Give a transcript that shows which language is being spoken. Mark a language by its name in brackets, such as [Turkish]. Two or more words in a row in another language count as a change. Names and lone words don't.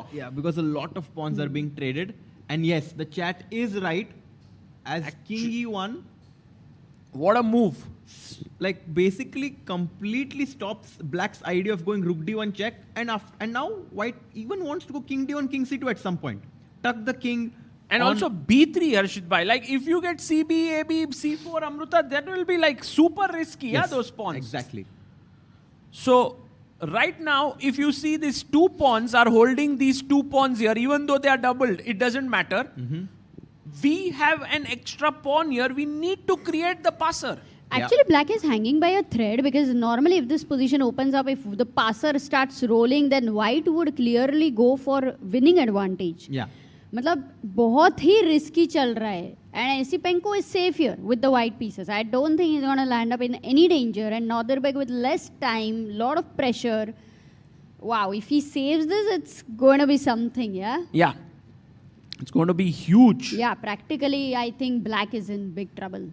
[English] Yeah, because a lot of pawns are being traded. And yes, the chat is right. As king E1. What a move. Like basically completely stops black's idea of going rook D1 check. And now white even wants to go king D1, king C2 at some point. Tuck the king. And also B3, Harshit bhai. Like if you get CB, AB, C4, Amruta, that will be like super risky, Yes, those pawns. Exactly. So right now, if you see these 2 pawns are holding these 2 pawns here, even though they are doubled, it doesn't matter. We have an extra pawn here. We need to create the passer. Actually, black is hanging by a thread, because normally if this position opens up, if the passer starts rolling, then white would clearly go for winning advantage. Yeah. [Hindi] मतलब बहुत ही risky चल रहा है. [English] And Esipenko is safe here with the white pieces. I don't think he's going to land up in any danger. And Norderberg with less time, lot of pressure. Wow, if he saves this, it's going to be something, yeah? Yeah. It's going to be huge. Yeah, practically, I think black is in big trouble.